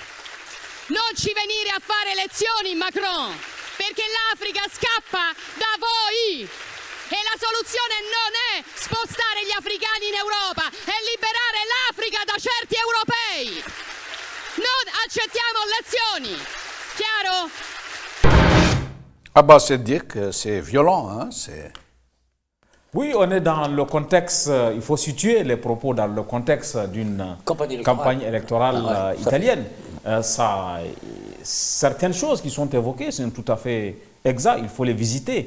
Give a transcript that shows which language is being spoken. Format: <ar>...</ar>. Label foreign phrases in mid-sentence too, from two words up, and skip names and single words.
<it>Non ci venire a fare lezioni, Macron, perché l'Africa scappa da voi e la soluzione non è spostare gli africani in Europa, è liberare l'Africa da certi europei. Non accettiamo lezioni, chiaro?</it> <fr>Ah bah, c'est dire que c'est violent, hein, c'est... Oui, on est dans le contexte, il faut situer les propos dans le contexte d'une campagne électorale italienne. Certaines choses qui sont évoquées sont tout à fait exactes, il faut les visiter.</fr>